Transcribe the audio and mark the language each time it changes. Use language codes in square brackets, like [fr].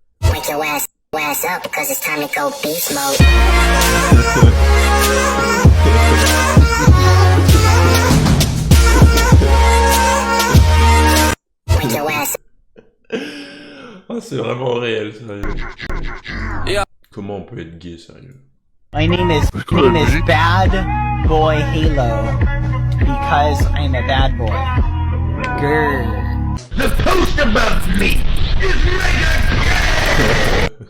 [en] Wake your ass up, cause it's time to go beast mode. Wake your ass. [fr] Ah, c'est vraiment réel, sérieux. Comment on peut être gay, sérieux? [en] My name is Bad Boy Halo because I'm a bad boy. Grrr. The post above me is mega gay!